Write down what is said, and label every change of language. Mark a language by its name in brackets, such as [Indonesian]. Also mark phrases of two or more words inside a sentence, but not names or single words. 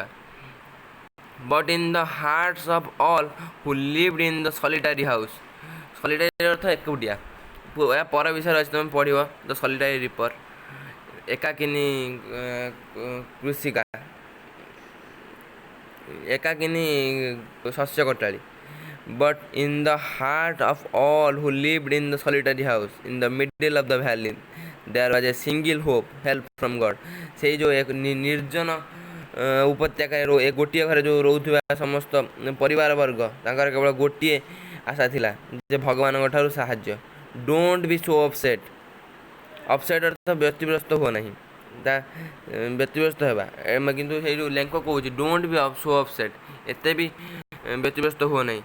[English] But in the hearts of all who lived in the solitary house, [Odia] ସଲିଟାରୀ ଅର୍ଥ ଏକୁଟିଆ। ଏହା ପର ବିଷୟରେ ଅଛି, ତୁମେ ପଢ଼ିବ ଦ ସଲିଟାରୀ ରିପର୍, ଏକାକିନୀ କୃଷିକା, ଏକାକିନୀ ଶସ୍ୟ କଟାଳି। [English] But in the heart of all who lived in the solitary house in the middle of the valley there was a single hope, help from God. [Odia] ସେଇ ଯେଉଁ ଏକ ନିର୍ଜନ ଉପତ୍ୟକାରେ ଗୋଟିଏ ଘରେ ଯେଉଁ ରହୁଥିବା ସମସ୍ତ ପରିବାର ବର୍ଗ, ତାଙ୍କର କେବଳ ଗୋଟିଏ ଆଶା ଥିଲା ଯେ ଭଗବାନଙ୍କ ଠାରୁ ସାହାଯ୍ୟ। [English] Don't be so upset, [Odia] ଅପସେଟ୍ ଅର୍ଥ ବ୍ୟତିବ୍ୟସ୍ତ ହୁଅ ନାହିଁ, ତା ବ୍ୟତିବ୍ୟସ୍ତ ହେବା, କିନ୍ତୁ ସେଇ ଯେଉଁ ଲେଙ୍କ କହୁଛି [English] Don't be so upset, [Odia] ଏତେ ବି ବ୍ୟତିବ୍ୟସ୍ତ ହୁଅ ନାହିଁ।